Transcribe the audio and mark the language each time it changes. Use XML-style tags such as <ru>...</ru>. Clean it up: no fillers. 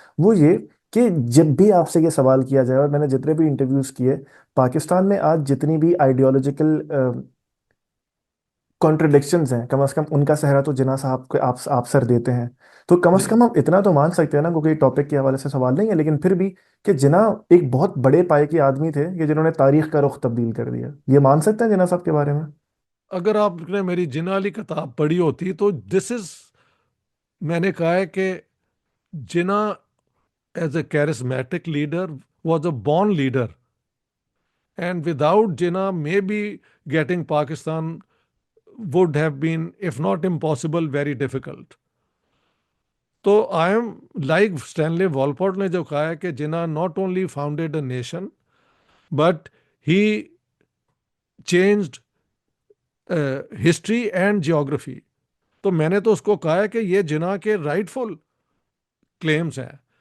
<hi>वो ये कि जब भी आपसे ये सवाल किया जाए, और मैंने जितने भी इंटरव्यूज़ किए, पाकिस्तान में आज जितनी भी आइडियोलॉजिकल कॉन्ट्रडिक्शंस हैं, कम से कम उनका सहरा तो जिन्ना साहब को आप सर देते हैं। तो कम से जी। कम हम इतना तो मान सकते हैं ना, क्योंकि टॉपिक के हवाले से सवाल नहीं है, लेकिन फिर भी, कि जिन्ना एक बहुत बड़े पाए के आदमी थे कि जिन्होंने तारीख का रुख तब्दील कर दिया। ये मान सकते हैं जिन्ना साहब के बारे में? अगर आपने मेरी जिन्ना वाली किताब पढ़ी होती तो</hi> <en>this is,</en> <hi>मैंने कहा है कि</hi> <en>Jinnah as a charismatic leader was a born leader, and without Jinnah maybe getting Pakistan would have been, if not impossible, very difficult. तो I am like Stanley Wolpert</en> <hi>ने जो कहा है कि</hi> <en>Jinnah not only founded a nation, but he changed history and geography.</en> <hi>तो मैंने तो उसको कहा है कि ये जिन्ना के राइटफुल क्लेम्स हैं।</hi>